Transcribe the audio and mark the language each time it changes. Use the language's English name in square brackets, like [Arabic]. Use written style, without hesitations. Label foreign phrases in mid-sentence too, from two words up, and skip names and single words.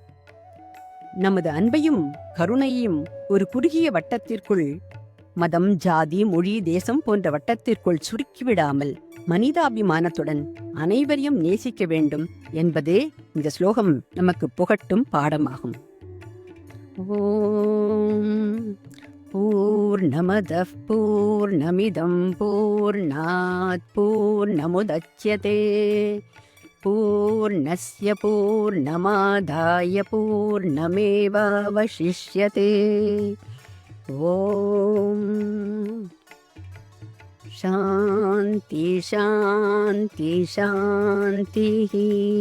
[Tamil] நமது அன்பையும் கருணையையும் ஒரு குறுகிய வட்டத்திற்குள், மதம், ஜாதி, மொழி, தேசம் போன்ற வட்டத்திற்குள் சுருக்கிவிடாமல் மனிதாபிமானத்துடன் அனைவரையும் நேசிக்க வேண்டும் என்பதே இந்த ஸ்லோகம் நமக்கு புகட்டும் பாடமாகும். [Sanskrit] ओं पूर्णमदः पूर्णमिदं पूर्णात् पूर्णमुदच्यते पूर्णस्य पूर्णमादाय पूर्णमेवावशिष्यते. ओं शान्ति शान्ति शान्ति.